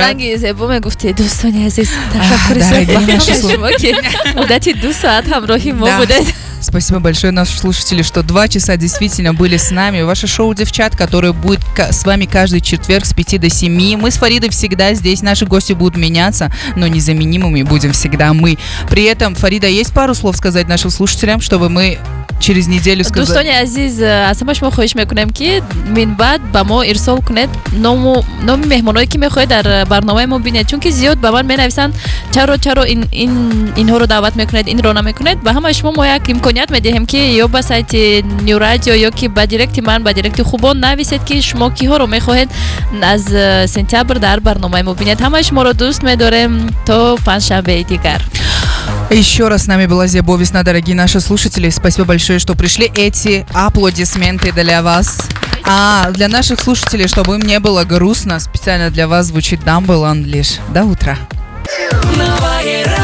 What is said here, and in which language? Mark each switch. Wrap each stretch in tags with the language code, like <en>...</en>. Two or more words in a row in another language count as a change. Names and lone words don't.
<ru>Дорогие наши спасибо большое, наши слушатели, что 2 часа действительно были с нами. Ваше шоу «Девчат», которое будет с вами каждый четверг с 5 до 7. Мы с Фаридой всегда здесь. Наши гости будут меняться, но незаменимыми будем всегда мы. При этом, Фарида, есть пару слов сказать нашим слушателям, чтобы мы через неделю сказали?</ru> <tg>Дӯстони азиз, аз ҳама шумо хоҳиш мекунем ки мин баъд ба мо ирсол кунед номи меҳмоное ки мехоҳед дар барномаи мо бинед, чунки зиёд ба ман менависанд чаро инҳоро даъват мекунед, инро намекунед. Ба ҳамаи шумо мо як имконият медиҳем ки ё ба сайти New Radio ё ки ба директи ман, ба директи Хубон нависед ки шумо киҳоро мехоҳед аз сентябр дар барномаи мо бинед. Ҳамаи шуморо дӯст медорем. То панҷшанбеи дигар.</tg> <ru>Еще раз с нами была Зебо Весна, дорогие наши слушатели. Спасибо большое, что пришли. Эти аплодисменты для вас. А для наших слушателей, чтобы им не было грустно, специально для вас звучит Dumble Unleash. До утра. Новое</ru>